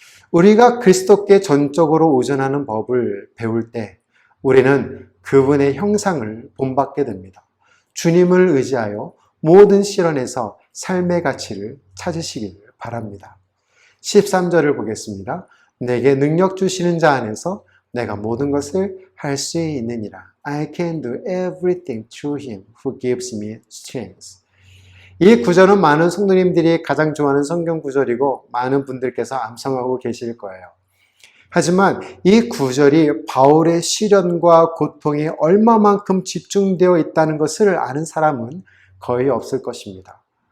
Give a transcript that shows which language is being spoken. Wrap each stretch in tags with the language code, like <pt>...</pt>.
<ko>우리가 그리스도께 전적으로 의존하는 법을 배울 때 우리는 그분의 형상을 본받게 됩니다. 주님을 의지하여 모든 시련에서 삶의 가치를 찾으시길 바랍니다. 13절을 보겠습니다. 내게 능력 주시는 자 안에서 내가 모든 것을 할 수 있느니라.</ko> <en>I can do everything through him who gives me strength.</en> <ko>이 구절은 많은 성도님들이 가장 좋아하는 성경 구절이고 많은 분들께서 암송하고 계실 거예요. 하지만 이 구절이 바울의 시련과 고통이 얼마만큼 집중되어 있다는 것을 아는 사람은 거의 없을 것입니다.</ko>